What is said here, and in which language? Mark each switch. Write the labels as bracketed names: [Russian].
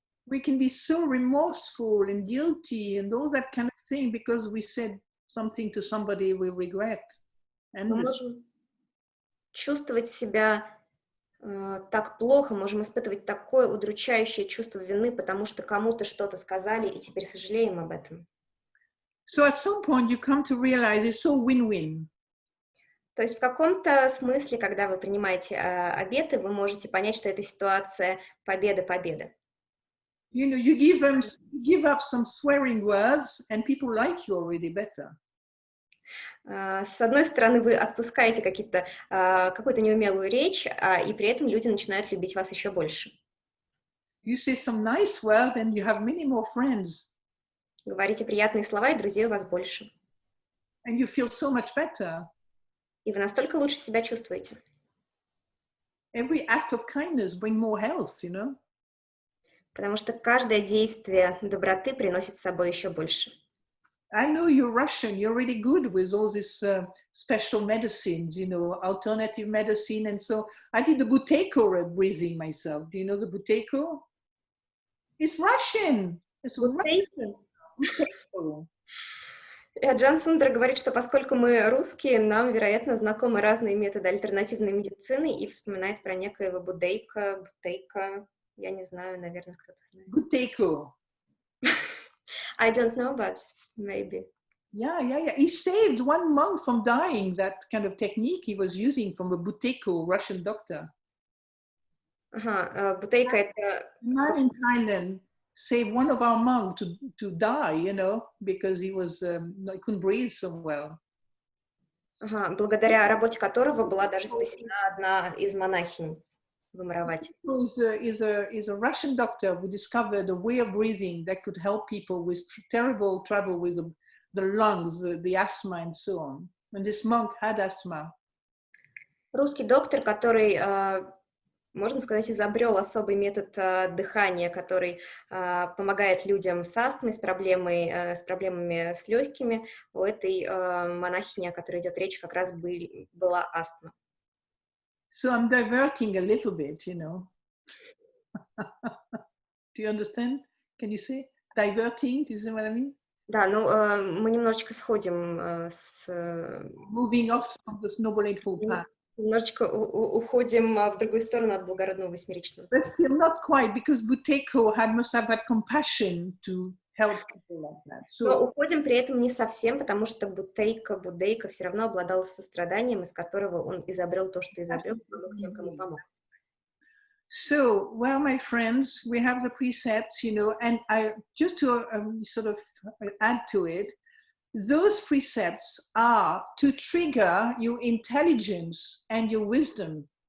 [English] We can be so remorseful and guilty and all that kind of thing because we said something to somebody we regret. [Russian] Мы можем чувствовать себя так плохо, можем испытывать такое удручающее чувство вины, потому что кому-то что-то сказали и теперь сожалеем об этом. [English] So at some point you come to realize it's all win-win. [Russian] То есть в каком-то смысле, когда вы принимаете обеты, вы можете понять, что эта ситуация победа-победа. [English] You know, you give up some swearing words and people like you already better. [Russian] С одной стороны, вы отпускаете какую-то неумелую речь, и при этом люди начинают любить вас еще больше. [English] You say some nice word and you have many more friends. [Russian] Говорите приятные слова, и друзей у вас больше. [English] And you feel so much better. [Russian] И вы настолько лучше себя чувствуете. [English] Every act of kindness brings more health, you know. [Russian] Потому что каждое действие доброты приносит с собой еще больше. [English] I know you're Russian. You're really good with all these special medicines, you know, alternative medicine. And so I did the Buteyko breathing myself. Do you know the Buteyko? It's Russian. It's Russian. [Russian] Аджан Сундара говорит, что поскольку мы русские, нам, вероятно, знакомы разные методы альтернативной медицины, и вспоминает про некоего Бутейко, Я не знаю, наверное, кто-то знает. [English] Buteyko. I don't know, but maybe. Yeah. He saved one monk from dying, that kind of technique he was using from a Buteyko, Russian doctor. [Russian] Ага, Бутейко это... [English] A man in Thailand saved one of our monks to die, you know, because he couldn't breathe so well. [Russian] Ага, благодаря работе которого была даже спасена одна из монахинь в Амаравати. [English] Is a Russian doctor who discovered a way of breathing that could help people with terrible trouble with the lungs, the asthma and so on. And this monk had asthma. [Russian] Русский доктор, который, можно сказать, изобрел особый метод дыхания, который помогает людям с астмой, с проблемами с легкими. У этой монахини, о которой идет речь, как раз была астма. [English] So I'm diverting a little bit, you know. Do you understand? Can you say diverting? Do you see what I mean? [Russian] Да, ну мы немножечко сходим с... [English] Moving off from the Noble Eightfold Path. [Russian] Немножечко уходим в другую сторону от Благородного Восьмеричного. [English] But still not quite, because Buteyko must have had compassion to help people like that. [Russian] Но уходим при этом не совсем, потому что Буддейко все равно обладал состраданием, из которого он изобрел то, что изобрел, помог тем, кому помог. [English] So, well, my friends, we have the precepts, you know, and I just to sort of add to it, those precepts are to trigger your intelligence and your wisdom.